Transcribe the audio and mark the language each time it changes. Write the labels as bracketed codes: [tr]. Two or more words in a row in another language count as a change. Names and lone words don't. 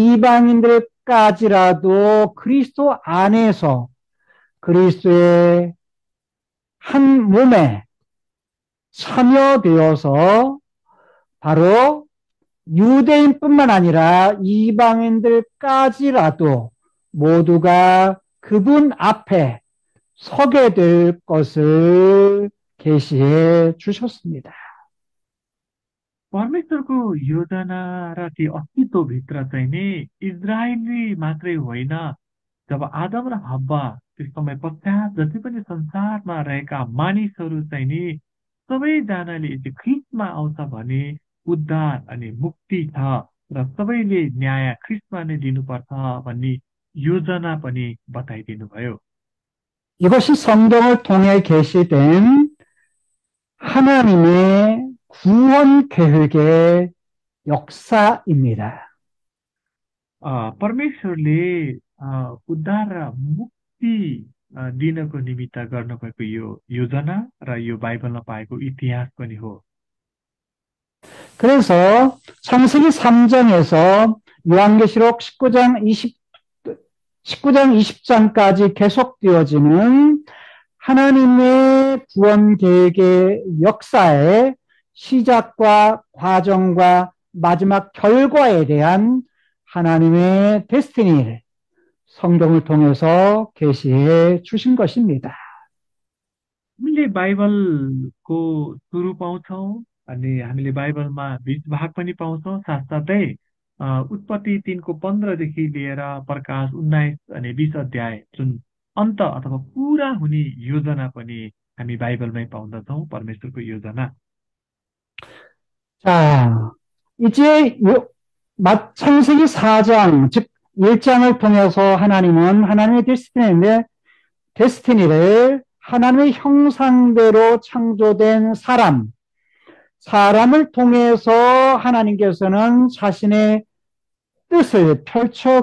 [ko] 이방인들까지라도 그리스도 안에서 그리스도의 한 몸에 참여되어서 바로 유대인뿐만 아니라 이방인들까지라도 모두가 그분 앞에 서게 될 것을 계시해 주셨습니다. [ne] परमेश्वरको योजना र ती अस्तित्वभित्र चाहिँ नि इजरायली मात्रै होइन, जब आदम र हव्वा त्यस समय पश्चात जति पनि संसारमा रहेका मानिसहरू चाहिँ नि सबैजनाले चाहिँ ख्रिस्टमा आउँछ भने उद्धार अनि मुक्ति छ र सबैले न्याय ख्रिस्टमा नै दिनुपर्छ भन्ने योजना पनि बताइदिनु भयो। [ko] 이것이 성경을 통해 계시된 하나님의 구원 계획의 역사입니다. [ne] परमेश्वरले उद्धार र मुक्ति दिनको निमित्त गर्नुभएको यो योजना र यो बाइबलमा पाएको इतिहास पनि हो। [ko] 그래서 창세기 3장에서 요한계시록 19장 20장까지 계속되어지는 하나님의 구원 계획의 역사의 시작과 과정과 마지막 결과에 대한 하나님의 데스티니를 성경을 통해서 계시해 주신 것입니다. [ne] हामीले बाइबलको सुरु पाउँछौँ अनि हामीले बाइबलमा बीच भाग पनि पाउँछौँ, साथसाथै उत्पत्ति 3को 15देखि लिएर प्रकाश 19 अनि 20 अध्याय जुन अन्त अथवा पुरा हुने योजना पनि हामी बाइबलमै पाउँदछौँ, परमेश्वरको योजना। [ko] 자, 이제 창세기 4장, 즉 1장을 통해서 하나님은 하나님의 데스티니를 하나님의 형상대로 창조된 사람을 통해서 하나님께서는 자신의 뜻을 펼쳐